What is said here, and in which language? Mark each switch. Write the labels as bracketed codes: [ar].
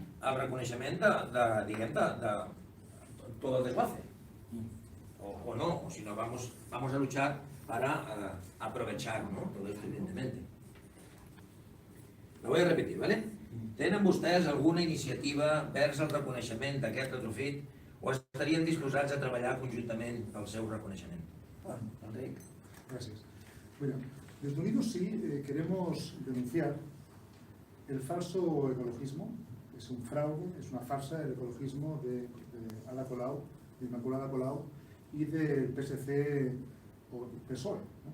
[ca] El reconeixement de tot el desguace. [es] O no, o si no, vamos a luchar para aprovechar, ¿no? Todo esto, evidentemente. Lo voy a repetir, ¿vale? [ca] Tenen vostès alguna iniciativa vers el reconeixement d'aquest retrofit o estarien disposats a treballar conjuntament pel seu reconeixement? [es] Bueno, Enric. Gracias. Bueno, desde Unidos sí queremos denunciar el falso ecologismo. Es un fraude, es una farsa el ecologismo de Ada Colau, de Inmaculada Colau y del PSC o PSOE, ¿no?